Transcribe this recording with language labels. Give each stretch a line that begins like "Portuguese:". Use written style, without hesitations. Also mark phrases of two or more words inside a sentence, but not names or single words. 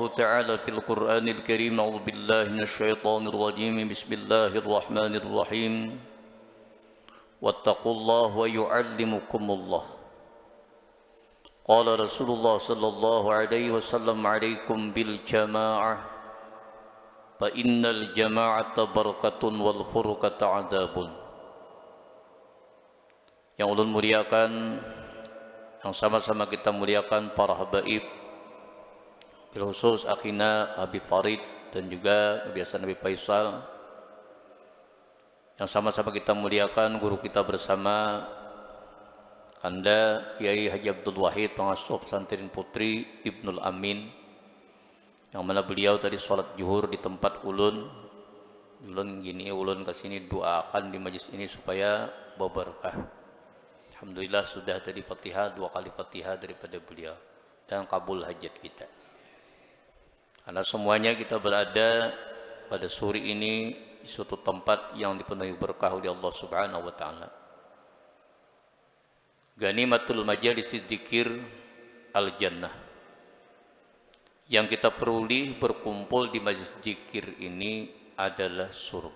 Arabic: تعالى في القرآن الكريم أعوذ بالله من الشيطان الرجيم بسم الله الرحمن الرحيم واتقوا الله ويعلمكم الله قال رسول الله صلى الله عليه وسلم عليكم بالجماعة فإن الجماعة بركة والفرقة عذاب.
Indonesian: Yang ulun muliakan, yang sama-sama kita muliakan para habaib,
Arabic: بالخصوص أخينا
Indonesian: Habib Farid dan juga kebiasaan Habib Faisal, yang sama-sama kita muliakan guru kita bersama Anda Kiai Haji Abdul Wahid pengasuh pesantren Putri Ibnul Amin, yang mana beliau tadi sholat zuhur di tempat ulun gini, ulun kesini doakan di majlis ini supaya berberkah. Alhamdulillah sudah tadi Fatihah, 2 kali Fatihah daripada beliau dan kabul hajat kita. Karena semuanya kita berada pada sore ini di suatu tempat yang dipenuhi berkah oleh Allah
Arabic: سبحانه وتعالى. غنيمة مجالس الذكر الجنة.
Indonesian: Yang kita peroleh berkumpul di majelis zikir ini adalah surga.